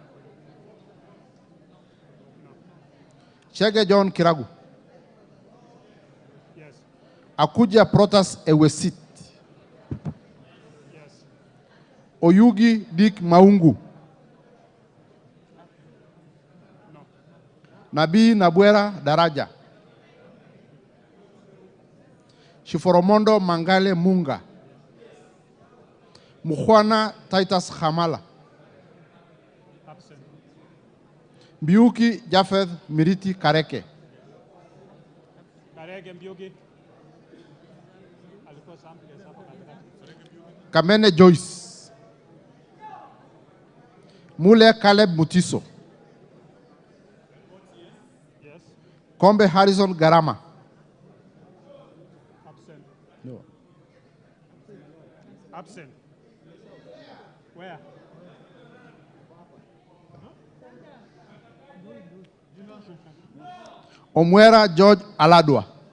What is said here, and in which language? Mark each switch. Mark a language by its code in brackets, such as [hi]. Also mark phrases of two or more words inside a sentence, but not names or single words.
[en] Chege John Kiragu. Yes. Akuja Protas Ewesit. Yes. Oyugi Dick Maungu. No. Nabii Nabwera Daraja. Shiforomondo Mangale Munga. Mukhwana Titus Hamala. Absent. Mbiuki Jafeth Miriti Kareke. Karege Mbiuki. [sw] Alikuwa sample hapo katikati. [en] Kamene Joyce. Mule Caleb Mutiso. Yes. Kombe Harrison Garama. Absent. Absent. Where? Omwera George Aladwa.